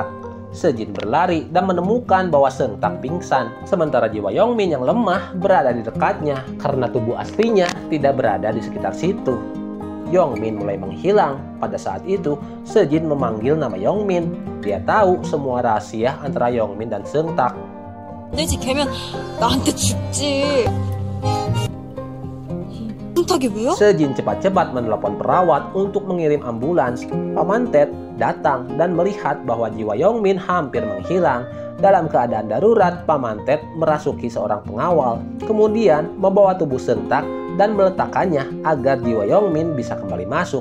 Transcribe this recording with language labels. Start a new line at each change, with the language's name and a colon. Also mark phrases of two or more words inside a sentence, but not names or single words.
Indonesian: Sejin berlari dan menemukan bahwa Seung-tak pingsan, sementara jiwa Yong-min yang lemah berada di dekatnya karena tubuh aslinya tidak berada di sekitar situ. Yong-min mulai menghilang. Pada saat itu, Sejin memanggil nama Yong-min. Dia tahu semua rahasia antara Yong-min dan Seung-tak.
Korean: 내지 걔면 나한테 죽지. Seung-tak이 왜요?
Indonesian: Sejin cepat-cepat menelepon perawat untuk mengirim ambulans. Paman Ted datang dan melihat bahwa jiwa Yong-min hampir menghilang. Dalam keadaan darurat, Paman Ted merasuki seorang pengawal, kemudian membawa tubuh Seung-tak dan meletakkannya agar jiwa Yong-min bisa kembali masuk.